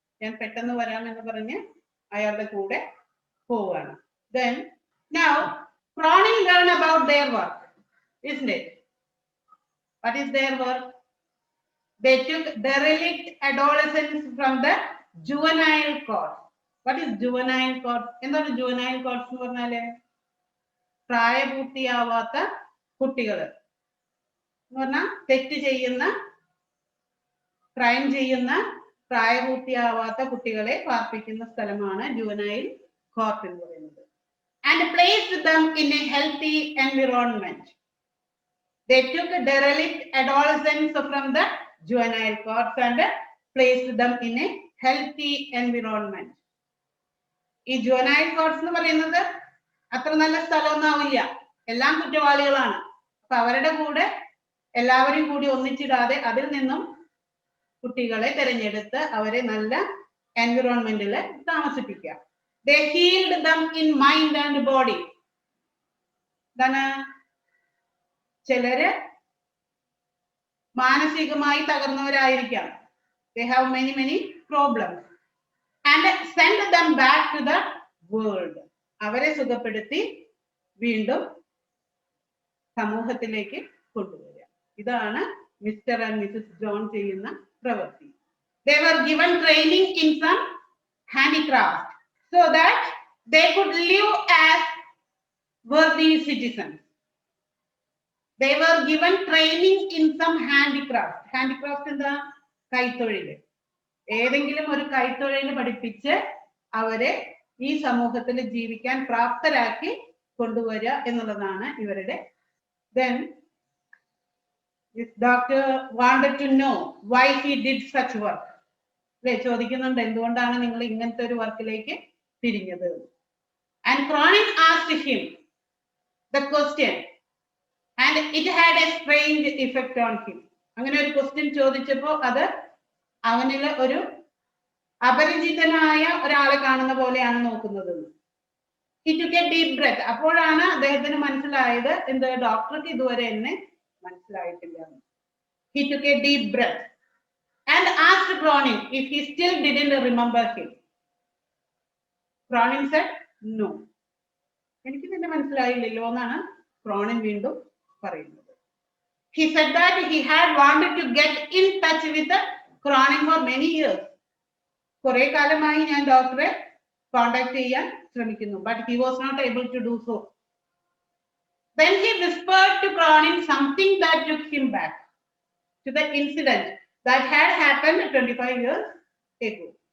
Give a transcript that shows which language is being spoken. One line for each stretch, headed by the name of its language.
Malayalam: ഞാൻ പെട്ടെന്ന് വരാമെന്ന് പറഞ്ഞ് അയാളുടെ കൂടെ പോവുകയാണ്.
English: Then now Cronin learn about their work, isn't it? What is their work? They took derelict adolescents from the juvenile court. What is juvenile court?
Malayalam: എന്താണ് juvenile court എന്ന് പറഞ്ഞാല്? പ്രായപൂർത്തിയാവാത്ത കുട്ടികൾ എന്ന് പറഞ്ഞാൽ തെറ്റ് ചെയ്യുന്ന, ക്രൈം ചെയ്യുന്ന പ്രായപൂർത്തിയാവാത്ത കുട്ടികളെ പാർപ്പിക്കുന്ന സ്ഥലമാണ് ജുവനൈൽ കോർട്ട് എന്ന് പറയുന്നത്.
English: And placed them in a healthy environment. They took derelict adolescents from the juvenile courts and placed them in a healthy environment.
Malayalam: ഈ ജുവനൈൽ കോർട്സ് എന്ന് പറയുന്നത് അത്ര നല്ല സ്ഥലമൊന്നും ആവില്ല, എല്ലാം കുറ്റവാളികളാണ്. അപ്പൊ അവരുടെ കൂടെ എല്ലാവരും കൂടി ഒന്നിച്ചിടാതെ അതിൽ നിന്നും കുട്ടികളെ തിരഞ്ഞെടുത്ത് അവരെ നല്ല എൻവിറോൺമെന്റിൽ താമസിപ്പിക്കുക.
English: They healed them in mind and body.
Malayalam: എന്താണ്? ചിലര് മാനസികമായി തകർന്നവരായിരിക്കാം.
English: They have many problems. And send them back to the world.
Malayalam: അവരെ സുഖപ്പെടുത്തി വീണ്ടും സമൂഹത്തിലേക്ക് കൊണ്ടുവരിക. ഇതാണ് മിസ്റ്റർ ആൻഡ് മിസസ് ജോൺ ചെയ്യുന്ന പ്രവൃത്തി.
English: They were given training in some handicraft so that they could live as worthy citizens. They were given training in some handicraft. Handicraft എന്താ?
Malayalam: കൈത്തൊഴിൽ. ഏതെങ്കിലും ഒരു കൈത്തൊഴിൽ പഠിപ്പിച്ച് അവരെ ഈ സമൂഹത്തിൽ ജീവിക്കാൻ പ്രാപ്തരാക്കി കൊണ്ടുവരിക എന്നുള്ളതാണ് ഇവരുടെ.
English: Then this doctor wanted to know why he did such work.
Malayalam: അല്ലെ, ചോദിക്കുന്നുണ്ട് എന്തുകൊണ്ടാണ് നിങ്ങൾ ഇങ്ങനത്തെ ഒരു വർക്കിലേക്ക് തിരിഞ്ഞത്.
English: And Cronin asked him the question and it had a strange effect on him.
Malayalam: അങ്ങനെ ഒരു ക്വസ്റ്റ്യൻ ചോദിച്ചപ്പോൾ അത് അവനിൽ ഒരു അപരിചിതനായ ഒരാളെ കാണുന്ന പോലെയാണ് നോക്കുന്നത്.
English: He took a deep breath.
Malayalam: അപ്പോഴാണ് അദ്ദേഹത്തിന് മനസ്സിലായത് എന്ത്, ഡോക്ടർക്ക് ഇതുവരെ എന്നെ മനസ്സിലായിട്ടില്ല.
English: He took a deep breath and asked Cronin if he still didn't remember him. Cronin said no.
Malayalam: എനിക്ക് നിന്നെ മനസ്സിലായില്ലല്ലോ എന്നാണ് ക്രോണിൻ വീണ്ടും പറയുന്നത്.
English: He said that he had wanted to get in touch with Cronin for many years.
Malayalam: കുറെ കാലമായി ഞാൻ ഡോക്ടറെ കോണ്ടാക്ട് ചെയ്യാൻ ശ്രമിക്കുന്നു.
English: But he was not able to do so. Then he whispered to Cronin something that took him back to the incident that had happened 25 years ago.